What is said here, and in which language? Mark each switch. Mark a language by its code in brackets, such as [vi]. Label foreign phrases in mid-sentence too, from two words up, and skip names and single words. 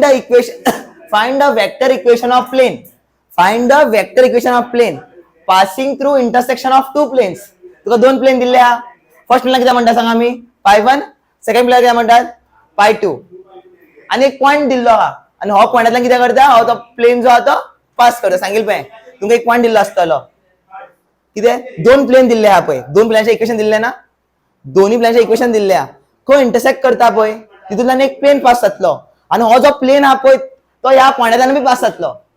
[en] The equation find the vector equation of plane find the vector equation of plane passing through intersection of two planes [kok] तुका दोन प्लेन दिले हा फर्स्ट प्लेनला किती म्हणतात सांगा आम्ही π1 सेकंड प्लेनला किती म्हणतात π2 आणि एक पॉइंट दिल्लो हा आणि हो पॉइंटातला किती करता हो तो प्लेन जो हा तो पास करता सांगेल पळय तुमका एक पॉइंट दिल्लो असतलो किती दोन प्लेन दिल्ले हा पळय दोन प्लेनचे इक्वेशन दिल्ले ना दोन्ही प्लेनचे इक्वेशन दिल्ले हा को इंटरसेक्ट करता पळय तितूंतल्यान एक प्लेन पास जातलो आणि हो जो प्लेन हा पळय तो या पॉइंटातल्यान बी पास जातलो